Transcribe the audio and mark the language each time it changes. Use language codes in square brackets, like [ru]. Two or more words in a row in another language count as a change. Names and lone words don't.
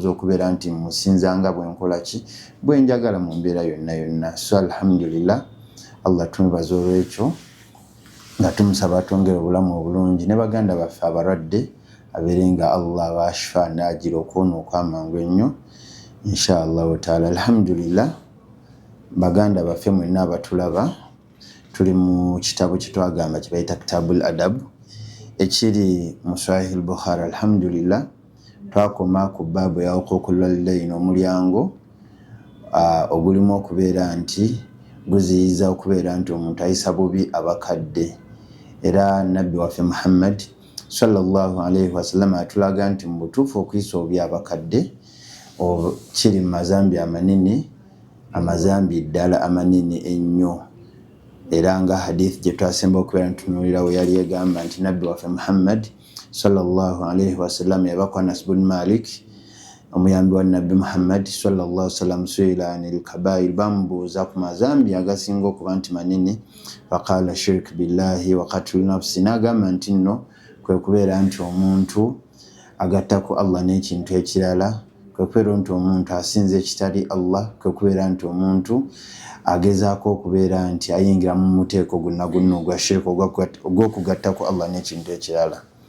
[lg] okubeera nti musinzanga bwenkola ki bwenjagala mu mbeera yonna yonna so alhamdulillah Allah tumwebaza olw'ekyo nga tumusaba atwongere obulamu obulungi ne baganda baffe abalwadde abeerenga Allah abashifa n'agira okuwona okwamangu ennyo [ar] إن شاء الله تعالى [lg] alhamdulillah baganda baffe mwenna abatulaba tuli mu kitabo kitwagamba kibayita [ar] كتاب الأدب [lg] ekiri mu Sahih al-Bukhari alhamdulillah twakoma ku baabu ya [ar] حقوق الوالدين [lg] omulyango ogulimu okubeera nti guziyiza okubeera nti omuntu ayisa bubi abakadde era nabbi waffe Muhammad [ar] صلى الله عليه وسلم [lg] atulaga nti mu butuufu okuyisa obubi abakadde kiri mu mazambi amanene amazambi ddala amanene ennyo era nga hadith gye twasemba okubeera ntunuulira we yali egamba nti nabbi waffe Muhammad [ar] صلى الله عليه وسلم [lg] yabakwa Anas bin Malik omuyambi wa Nabbi Muhammad [ar] صلى الله عليه وسلم سئل عن [lg] kabair bambuuza ku mazambi agasinga okuba nti manene [ar] فقال الشرك بالله وقتل النفس [lg] n'agamba nti nno kwe kubeera nti omuntu agattako Allah n'ekintu ekirala kwe kubeera nti omuntu asinza ekitali Allah kwe kubeera nti omuntu agezaako okubeera nti ayingira mu muteeko gonna gonna ogwa shirk ogw'okugattako Allah n'ekintu ekirala